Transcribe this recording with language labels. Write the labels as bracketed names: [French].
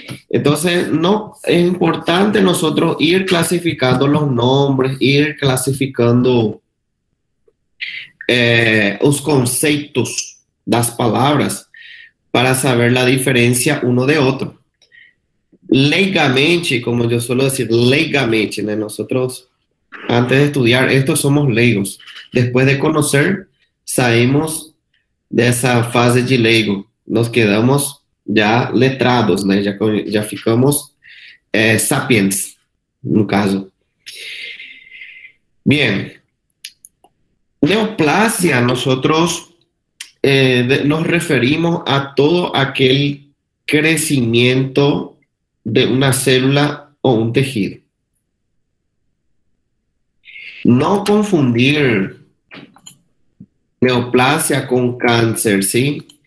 [Spanish] Entonces, no, es importante nosotros ir clasificando los nombres, ir clasificando [Portuguese] os conceitos das palavras [Spanish] para saber la diferencia uno de otro. Leigamente, como yo suelo decir, leigamente, ¿no? Nosotros antes de estudiar esto somos leigos. Después de conocer, saímos de esa fase de leigo. Nos quedamos ya letrados, né? [Portuguese] Já ficamos sapiens, no caso. [Spanish] Bien. Neoplasia, nosotros nos referimos a todo aquel crecimiento de una célula o un tejido. No confundir neoplasia con cáncer, ¿sí?